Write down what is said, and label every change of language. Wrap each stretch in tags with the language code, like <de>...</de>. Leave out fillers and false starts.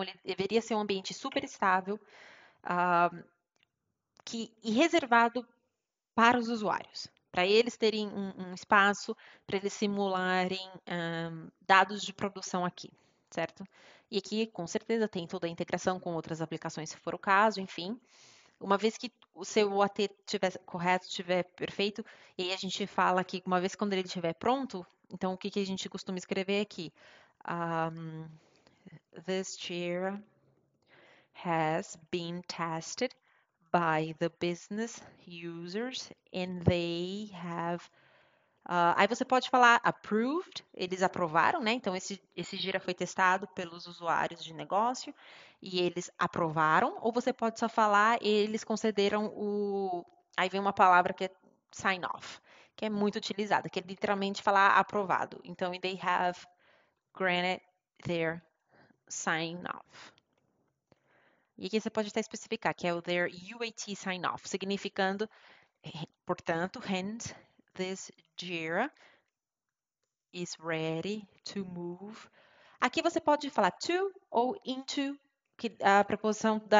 <pt>Ele deveria ser um ambiente super estável e reservado para os usuários, para eles terem um espaço, para eles simularem dados de produção aqui, certo? E aqui, com certeza, tem toda a integração com outras aplicações, se for o caso, enfim. Uma vez que o seu AT estiver correto, estiver perfeito, e aí a gente fala que uma vez quando ele estiver pronto, então o que, que a gente costuma escrever aqui?</pt> <en>Um, this Jira has been tested by the business users and they have.</en> <pt>Aí você pode falar approved, eles aprovaram, né? Então esse Gira foi testado pelos usuários de negócio e eles aprovaram, ou você pode só falar eles concederam o. Aí vem uma palavra que é sign off, que é muito utilizada, que é literalmente falar aprovado.</pt> <en>Então, they have granted their sign off.</en> <pt>E aqui você pode até especificar que é o</pt> <en>their UAT sign off,</en> <pt>significando, portanto,</pt> <en>hence this Jira is ready to move.</en> <pt>Aqui você pode falar to ou into, que a preposição</pt>